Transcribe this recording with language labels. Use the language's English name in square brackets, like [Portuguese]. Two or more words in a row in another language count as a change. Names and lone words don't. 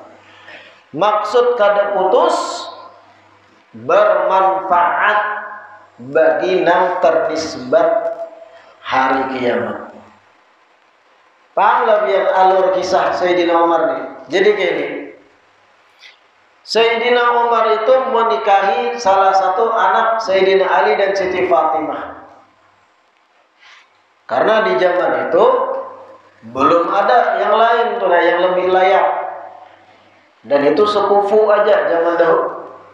[Banjar] Maksud kada putus, bermanfaat bagi nang ternisbat hari kiamat. [Indonesian] Pahamlah biar alur kisah Sayyidina Umar nih. Jadi gini, Sayyidina Umar itu menikahi salah satu anak Sayyidina Ali dan Siti Fatimah. Karena di zaman itu belum ada yang lain tuh, yang lebih layak. Dan itu sepupu aja zaman dahulu.